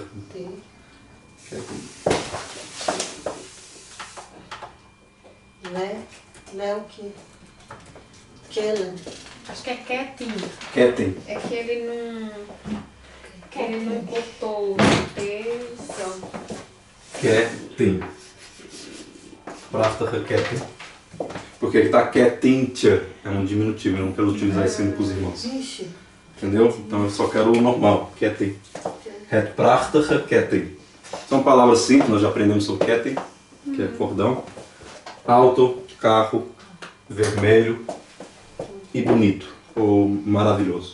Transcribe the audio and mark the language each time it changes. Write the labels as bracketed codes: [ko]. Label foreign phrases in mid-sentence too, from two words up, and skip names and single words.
[pt] T. Né o que? Kellen. Acho que é quietinho. Ketting. É que ele não cortou o T, pronto. [nl] Ketting. Prachtige ketting. [pt] Porque aqui tá ketintje. É um diminutivo, eu não quero utilizar esse símbolo pros irmãos. Vixe. Entendeu? Então eu só quero o normal, ketting. [nl] Het prachtige ketting. [pt] São palavras simples, nós já aprendemos sobre ketting, que é cordão. Auto, carro, vermelho e bonito, ou maravilhoso.